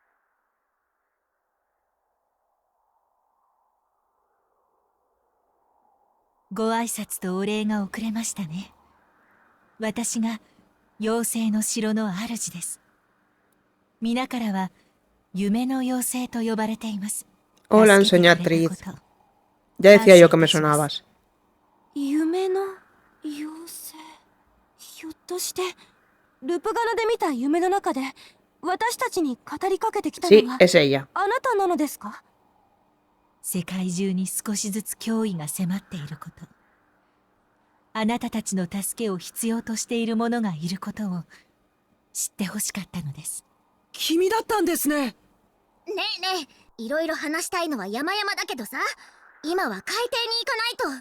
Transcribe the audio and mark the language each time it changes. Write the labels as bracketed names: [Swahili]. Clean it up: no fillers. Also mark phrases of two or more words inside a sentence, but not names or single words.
[Japanese] ご挨拶とお礼が遅れましたね。私が妖精の城の主です。皆からは夢の妖精と呼ばれています。 [Spanish] Hola, [Japanese] 助けてくれ [Spanish] enseñatriz. [Japanese] たこと [Spanish] Ya decía yo que me sonabas. [Japanese] 夢の妖精。ひょっとしてルプガナで見た夢の中で私たちに語りかけてきたの [Spanish] Sí, [Japanese] が [Spanish] es ella. [Japanese] あなたなのですか？世界中に少しずつ脅威が迫っていること、あなたたちの助けを必要としている者がいることを知ってほしかったのです。君だったんですね。ねえねえ、いろいろ話したいのは山々だけどさ、今は海底に行かないと。